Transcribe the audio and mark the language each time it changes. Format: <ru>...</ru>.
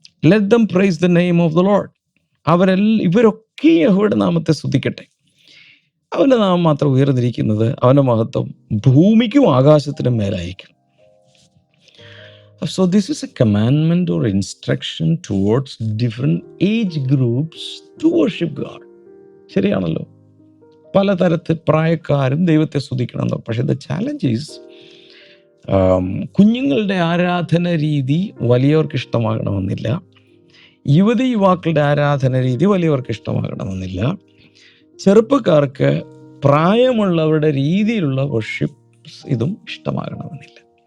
<en>let them praise the name of the lord,</en> <ml>ഇവരൊക്കെ യഹോവയുടെ നാമത്തെ സ്തുതിക്കട്ടെ. അവൻ്റെ നാമം മാത്രം ഉയർന്നിരിക്കുന്നത്, അവൻ്റെ മഹത്വം ഭൂമിക്കും ആകാശത്തിനും മേലായിരിക്കും.</ml> <en>So this is a commandment or instruction towards different age groups to worship God.</en> <ml>ശരിയാണല്ലോ, പലതരത്തിൽ പ്രായക്കാരും ദൈവത്തെ സ്തുതിക്കണം. പക്ഷേ</ml> <en>the challenge is</en> <ml>കുഞ്ഞുങ്ങളുടെ ആരാധന രീതി വലിയവർക്ക് ഇഷ്ടമാകണമെന്നില്ല, യുവാക്കളുടെ ആരാധന രീതി വലിയവർക്ക് ഇഷ്ടമാകണമെന്നില്ല, ചെറുപ്പക്കാർക്ക് പ്രായമുള്ളവരുടെ രീതിയിലുള്ള വർഷിപ്പ് ഇതും ഇഷ്ടമാകണമെന്നില്ല.</ml>